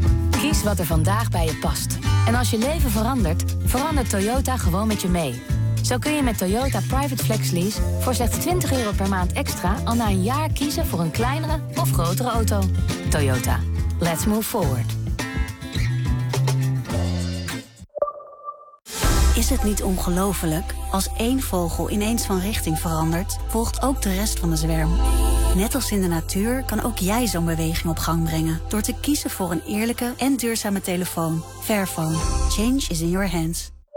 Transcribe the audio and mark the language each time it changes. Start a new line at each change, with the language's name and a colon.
Dutch: Kies wat er vandaag bij je past. En als je leven verandert, verandert Toyota gewoon met je mee. Zo kun je met Toyota Private Flex Lease voor slechts €20 per maand extra al na een jaar kiezen voor een kleinere of grotere auto.
English: Toyota, let's move forward.
Dutch: Is het niet ongelofelijk? Als één vogel ineens van richting verandert, volgt ook de rest van de zwerm. Net als in de natuur kan ook jij zo'n beweging op gang brengen door te kiezen voor een eerlijke en duurzame telefoon.
English: Fairphone. Change is in your hands.